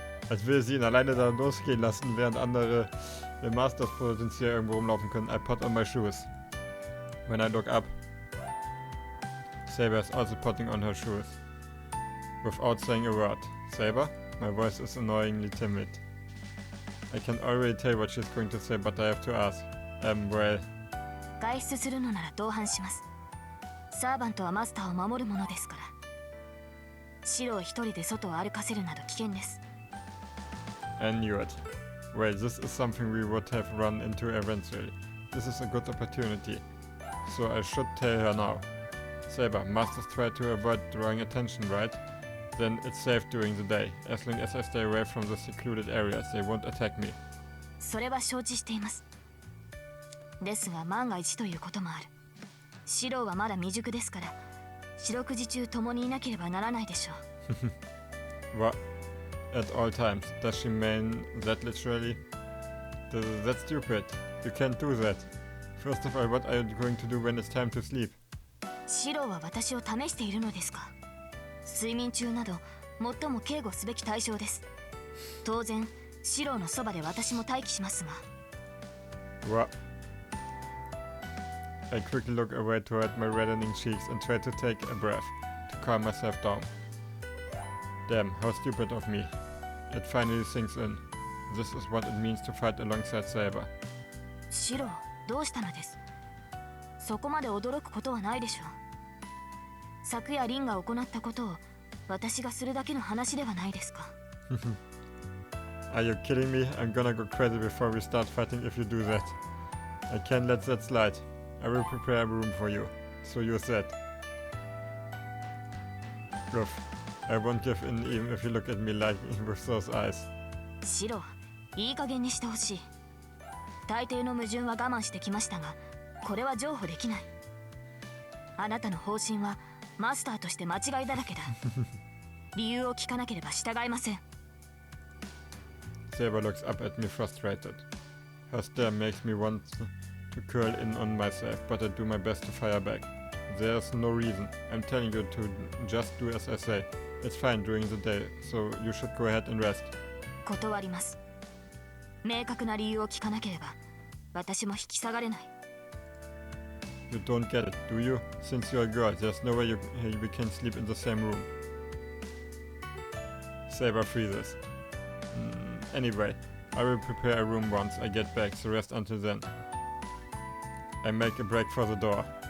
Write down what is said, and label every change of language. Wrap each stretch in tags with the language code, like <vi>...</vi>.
<de>Als will sie ihn alleine da losgehen lassen, während andere Masters potenziell irgendwo rumlaufen können.</de> <en>I put on my shoes. When I look up, Saber is also putting on her shoes. Without saying a word. Saber? My voice is annoyingly timid. I can already tell what she's going to say, but I have to ask. Well...</en> <ja>外出するのなら同伴します。サーバントはマスターを守るものですから。シロを一人で外を歩かせるなど危険です。</ja> <en>I knew it. Well, this is something we would have run into eventually. This is a good opportunity. So I should tell her now. Saber, masters try to avoid drawing attention, right? Then it's safe during the day. As long as I stay away from the secluded areas, they won't attack me.</en> <ja>それは承知しています。ですが万が一ということもある。シロはまだ未熟ですから、四六時中共にいなければならないでしょう。</ja> <en>What? At all times. Does she mean that literally? That's stupid. You can't do that. First of all, what are you going to do when it's time to sleep?</en> <ja>シロは私を試しているのですか。睡眠中など最も警護すべき対象です。当然、シロのそばで私も待機しますが。</ja> <en>What? I quickly look away toward my reddening cheeks and try to take a breath, to calm myself down. Damn, how stupid of me. It finally sinks in. This is what it means to fight alongside Saber.</en> <ja>シロ、どうしたのです。そこまで驚くことはないでしょう。昨夜リンが行ったことを私がするだけの話ではないですか。</ja> <en>Are you kidding me? I'm gonna go crazy before we start fighting if you do that. I can't let that slide. I will prepare a room for you. So use that. Gruff. I won't give in even if you look at me like with those eyes.</en> <ja>シロ、いい加減にしてほしい。大抵の矛盾は我慢してきましたが、これは譲歩できない。あなたの方針はマスターとして間違いだらけだ。理由を聞かなければ従いません。</ja> <en>Saber looks up at me frustrated. Her stare makes me want to curl in on myself, but I do my best to fire back. There's no reason. I'm telling you to just do as I say. It's fine during the day, so you should go ahead and rest.</en> <ja>断ります。明確な理由を聞かなければ、私も引き下がれない。</ja> <en>You don't get it, do you? Since you're a girl, there's no way we can sleep in the same room. Saber freezes. Anyway, I will prepare a room once I get back, so rest until then. I make a break for the door.</en>